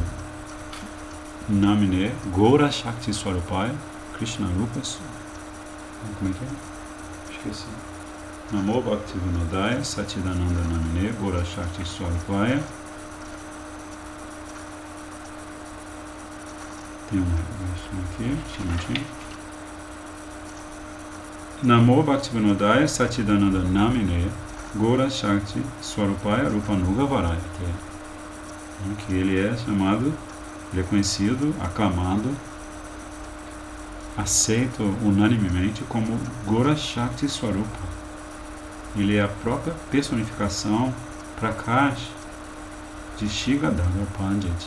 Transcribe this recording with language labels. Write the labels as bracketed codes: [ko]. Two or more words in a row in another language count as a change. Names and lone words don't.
[sa] Namine Gora Shakti Swarupaya Krishna Rupas. [pt] Como é que é? Esqueci. [sa] Namo Bhaktivinodaya Satchidananda Namine Gora Shakti Swarupaya. [pt] Tem uma versão aqui, um minutinho. [sa] Namo Bhaktivinodaya Satchidananda Namine Gora Shakti Swarupaya Rupanuga Varayate. [pt] Que ele é chamado, ele é conhecido, aclamado, aceito unanimemente como Gora Shakti Swarupa. Ele é a própria personificação Prakash de Shigadhara Pandit.